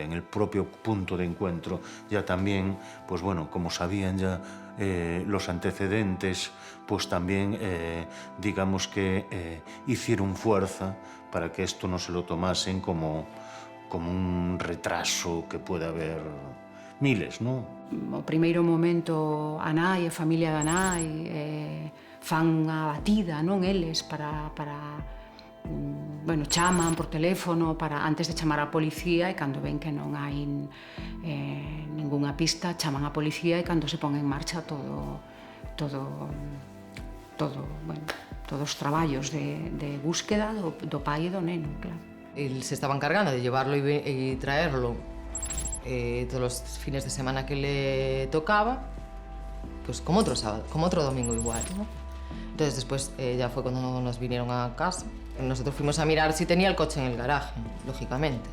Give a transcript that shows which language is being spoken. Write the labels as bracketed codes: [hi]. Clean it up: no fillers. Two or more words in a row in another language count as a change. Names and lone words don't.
[es] En el propio punto de encuentro ya también, pues bueno, como sabían ya los antecedentes, pues también, digamos que hicieron fuerza para que esto no se lo tomasen como un retraso que puede haber miles, [gl] non? O primeiro momento, a nai, a familia da nai, fan unha batida, non, eles, para bueno, chaman por teléfono antes de chamar a policía, e cando ven que non hai ningunha pista, chaman a policía, e cando se pon en marcha todos os traballos de búsqueda do pai e do neno, claro. [es] Él se estaba encargando de llevarlo y traerlo todos los fines de semana que le tocaba, pues como otro sábado, como otro domingo igual, ¿no? Entonces después ya fue cuando nos vinieron a casa. Nosotros fuimos a mirar si tenía el coche en el garaje, lógicamente.